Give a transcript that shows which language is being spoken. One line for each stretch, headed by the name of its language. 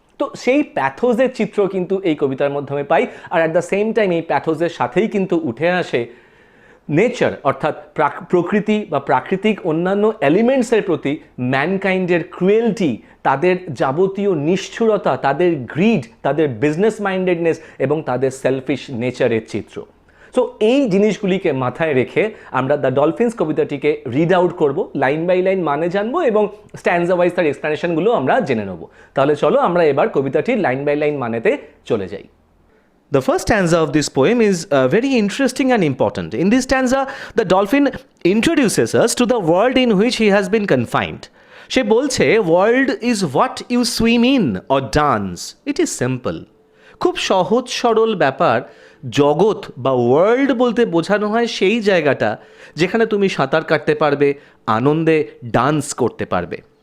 Bangla: তো সেই প্যাথোজের চিত্র কিন্তু এই কবিতার মাধ্যমে পাই। আর
English: at the same time
Bangla: এই প্যাথোজের সাথেই কিন্তু উঠে আসে নেচার, অর্থাৎ প্রকৃতি বা প্রাকৃতিক অন্যান্য এলিমেন্টসের প্রতি ম্যানকাইন্ডের ক্রুয়েলটি, তাদের যাবতীয় নিষ্ঠুরতা, তাদের গ্রিড, তাদের বিজনেস মাইন্ডেডনেস এবং তাদের সেলফিশ নেচারের চিত্র। সো এই জিনিসগুলিকে মাথায় রেখে আমরা দ্য ডলফিন্স কবিতাটিকে রিড আউট করব,
English: line by line
Bangla: মানে জানবো এবং স্ট্যান্জা ওয়াইজ তার এক্সপ্লেনেশনগুলো আমরা জেনে নেব। তাহলে চলো আমরা এবার কবিতাটির
English: line by line
Bangla: মানেতে চলে যাই।
English: The first stanza of this poem is very interesting and important. In this stanza, the dolphin introduces us to the world in which he has been confined.
Bangla: সে বলছে
English: World is what you swim in or dance, it is simple.
Bangla: খুব সহজ সরল ব্যাপার। জগৎ বা world বলতে বোঝানো হয় সেই জায়গাটা যেখানে তুমি সাঁতার কাটতে পারবে, আনন্দে ডান্স করতে পারবে।